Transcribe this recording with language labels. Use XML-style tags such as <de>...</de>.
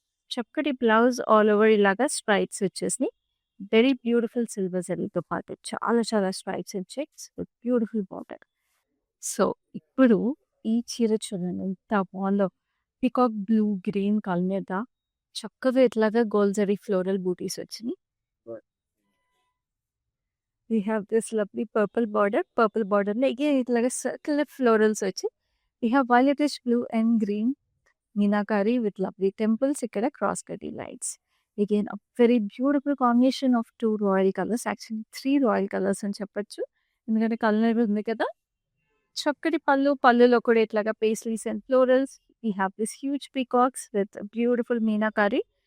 <te>చక్కటి blouse</te> <en>all over</en> <te>ఇలాగా stripes వచ్చేసినాయి.</te> <en>very beautiful silver</en> <te>జరీతో పాటు చాలా చాలా</te> <en>Stripes and checks with beautiful border.</en> <te>So, ఇప్పుడు ఈ చీర చూడండి ఎంత బావుందో. పీకాక్ బ్లూ, గ్రీన్ కలర్ మీద చక్కగా ఇట్లాగా గోల్డ్ జరీ ఫ్లోరల్ బూటీస్ వచ్చినాయి.</te> <en>We have this lovely purple border. Purple border లో again</en> <te>ఇట్లాగా</te> <en>circular florals</en> <te>వచ్చి</te> <en>we have violetish blue and green meenakari with lovely temples.</en> <te>ఇక్కడ cross కటీ lines.</te> <en>Again a very beautiful combination of two royal colors. Actually three royal colors</en> <te>అని చెప్పొచ్చు. ఎందుకంటే colour ఉంది కదా. చక్కటి పళ్ళులో కూడా ఇట్లాగా paisleys and florals.</te> <en>We have this huge peacocks with beautiful meenakari.</en>